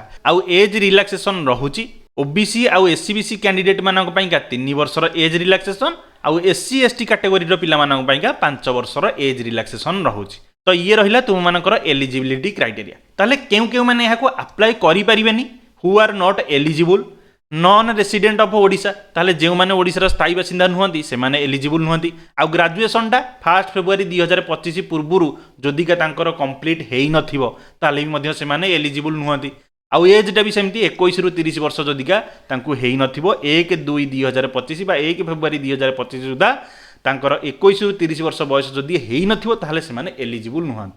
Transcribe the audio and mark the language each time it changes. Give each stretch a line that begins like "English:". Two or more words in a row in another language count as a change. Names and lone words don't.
Odia: ଆଉ
English: age relaxation
Odia: ରହୁଛି ଓବିସି ଆଉ
English: SCBC candidate
Odia: ମାନଙ୍କ ପାଇଁକି 3 ବର୍ଷର
English: age relaxation,
Odia: ଆଉ
English: SC ST category
Odia: ର ପିଲା ମାନଙ୍କ ପାଇଁକି 5 ବର୍ଷର
English: age relaxation
Odia: ରହୁଛି। ତ ଏ ରହିଲା ତୁମ ମାନଙ୍କର
English: eligibility criteria.
Odia: ତାହାଲେ କେଉଁ ମାନେ ଏହାକୁ ଆପ୍ଲାଇ କରି ପାରିବେନି?
English: Who are not eligible? Non resident of Odisha.
Odia: ତାହାଲେ ଯେଉଁ ମାନେ ଓଡ଼ିଶା ସ୍ଥାୟୀ ବାସିନ୍ଦା ନୁହଁନ୍ତି ସେ ମାନେ ଏଲିଜିବଲ ନୁହଁନ୍ତି। ଆଉ ଗ୍ରାଜୁଏସନ ଟା 1 ଫେବୃଆରୀ 2025 ପୂର୍ବରୁ ଯଦି କାହା ତାଙ୍କର କମ୍ପ୍ଲିଟ ହୋଇ ନ ଥିବ ତାହାଲେ ବି ମଧ୍ୟ ସେ ମାନେ ଏଲିଜିବଲ ନୁହଁନ୍ତି। ଆଉ ଏଜ ଟା ବି ସେମିତି 21 ରୁ 30 ବର୍ଷ ଯଦି କାହା ତାଙ୍କୁ ହୋଇ ନ ଥିବ 1/2/2025 ବା 1 ଫେବୃଆରୀ 2025 ସୁଦ୍ଧା ତାଙ୍କର 21 ରୁ 30 ବର୍ଷ ବୟସ ଯଦି ହୋଇ ନ ଥିବ ତାହାଲେ ସେ ମାନେ ଏଲିଜିବଲ ନୁହଁନ୍ତି।